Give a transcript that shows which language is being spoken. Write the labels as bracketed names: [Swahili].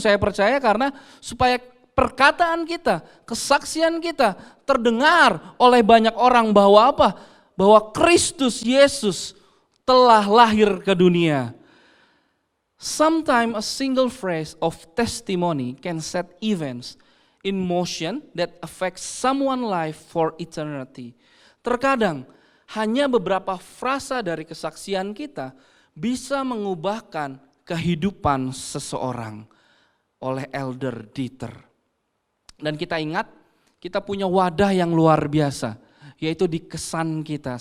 [Indonesian] Saya percaya karena supaya perkataan kita, kesaksian kita terdengar oleh banyak orang bahwa apa? Bahwa Kristus Yesus telah lahir ke dunia. [English] Sometimes a single phrase of testimony can set events in motion that affects someone's life for eternity. [Indonesian] Terkadang hanya beberapa frasa dari kesaksian kita bisa mengubahkan kehidupan seseorang oleh Elder Dieter. Dan kita ingat, kita punya wadah yang luar biasa, yaitu di kesan kita.